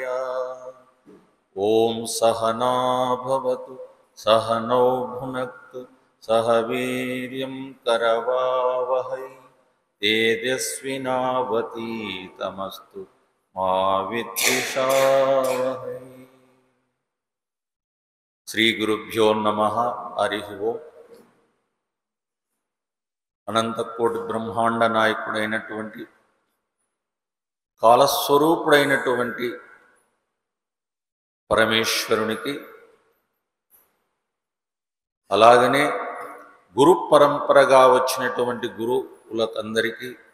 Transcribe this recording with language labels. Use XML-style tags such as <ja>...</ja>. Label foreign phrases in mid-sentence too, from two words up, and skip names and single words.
<sa>ओम सहना भवतु सहनौ भुनक्तु सह वीर्यं करवावहै तेजस्विनावतीतमस्तु मा विद्विषावहै। श्री गुरुभ्यो नमः। हरि ओं।</sa> <te>అనంతకోటి బ్రహ్మాండ నాయకుడైనటువంటి కాలస్వరూపుడైనటువంటి పరమేశ్వరునికి, అలాగనే గురు పరంపరగా వచ్చినటువంటి గురువులకందరికీ,</te>